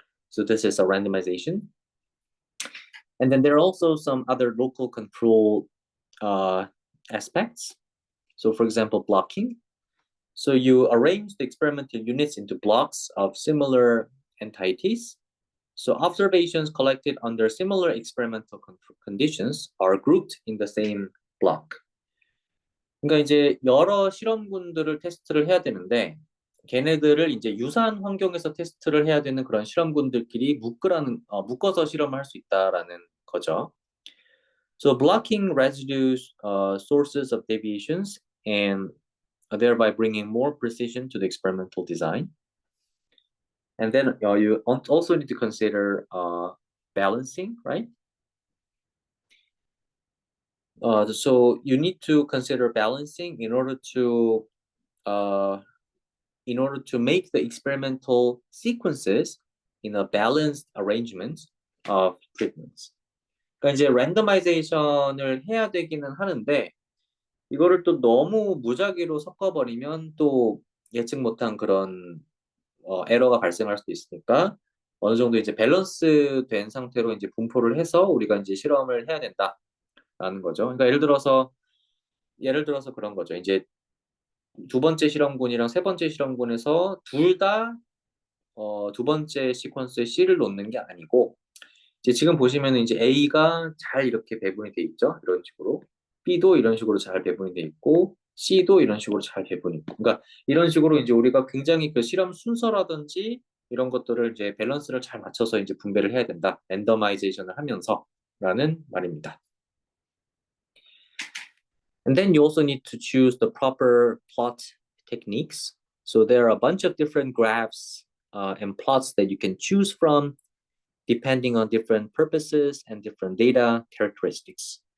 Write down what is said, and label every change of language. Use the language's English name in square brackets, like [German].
[English] So this is a randomization. And then there are also some other local control aspects. So for example, blocking. So you arrange the experimental units into blocks of similar entities. So observations collected under similar experimental conditions are grouped in the same block. [Korean] 그러니까 이제 여러 실험군들을 테스트를 해야 되는데 걔네들을 이제 유사한 환경에서 테스트를 해야 되는 그런 실험군들끼리 묶어서 실험을 할 수 있다라는 거죠. [English] So blocking residues, sources of deviations, and thereby bringing more precision to the experimental design. And then you also need to consider balancing, right? So you need to consider balancing in order to make the experimental sequences in a balanced arrangement of treatments. [Korean] 그러니까 이제 랜더마이제이션을 해야 되기는 하는데 이거를 또 너무 무작위로 섞어버리면 또 예측 못한 그런 에러가 발생할 수도 있으니까 어느 정도 이제 밸런스 된 상태로 이제 분포를 해서 우리가 이제 실험을 해야 된다라는 거죠. 그러니까 예를 들어서 그런 거죠. 이제 두 번째 실험군이랑 세 번째 실험군에서 둘 다 두 번째 시퀀스에 C를 놓는 게 아니고 이제 지금 보시면 이제 A가 잘 이렇게 배분이 돼 있죠. 이런 식으로. B도 이런 식으로 잘 배분이 돼 있고 C도 이런 식으로 잘 배분이 있고. 그러니까 이런 식으로 이제 우리가 굉장히 그 실험 순서라든지 이런 것들을 이제 밸런스를 잘 맞춰서 이제 분배를 해야 된다. 랜더마이제이션을 하면서라는 말입니다. [English] And then you also need to choose the proper plot techniques. So there are a bunch of different graphs and plots that you can choose from depending on different purposes and different data characteristics.